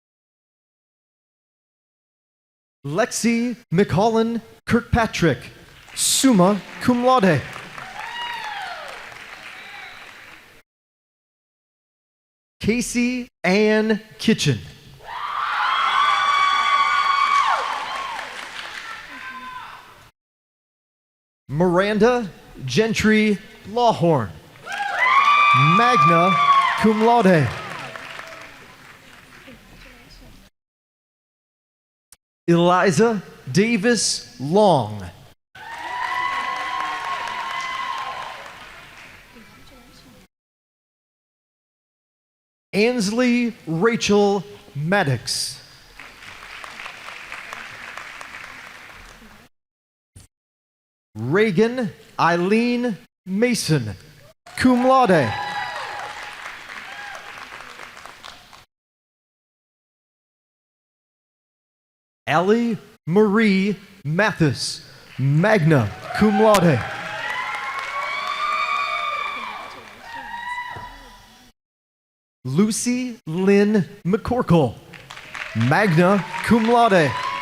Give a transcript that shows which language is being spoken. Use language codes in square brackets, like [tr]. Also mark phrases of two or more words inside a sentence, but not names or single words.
[en] Lexi McCollin Kirkpatrick, [la] summa cum laude. [en] Casey Ann Kitchen. Miranda Gentry Lawhorn, [la] magna cum laude. [en] Eliza Davis Long. Ansley Rachel Maddox. Reagan Eileen Mason, [la] cum laude. [en] Allie Marie Mathis, [la] magna cum laude. [en] Lucy Lynn McCorkle, [la] magna cum laude.